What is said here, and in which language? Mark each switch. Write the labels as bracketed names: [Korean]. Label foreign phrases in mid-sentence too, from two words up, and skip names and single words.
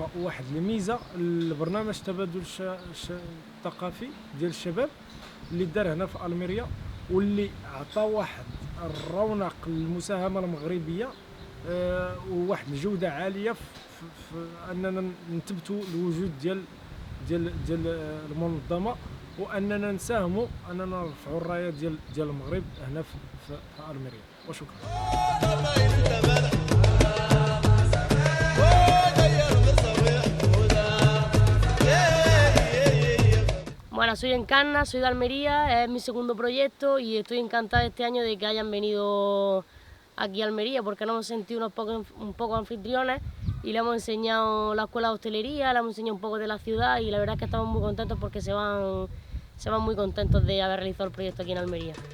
[Arabic] وواحد الميزة لبرنامج تبادل الثقافي ديال الشباب اللي دار هنا في ألميريا، واللي عطى واحد الرونق للمساهمة المغربية وواحد الجودة عالية في أننا نثبتوا الوجود ديال المنظمة، وأننا نساهموا أننا نرفعوا الراية ديال المغرب هنا في ألميريا. وشكرا. [Spanish] Bueno, soy Encarna, soy de Almería, es mi segundo proyecto y estoy encantada este año de que hayan venido aquí a Almería porque nos hemos sentido un poco anfitriones y le hemos enseñado la escuela de hostelería, le hemos enseñado un poco de la ciudad y la verdad es que estamos muy contentos porque se van muy contentos de haber realizado el proyecto aquí en Almería.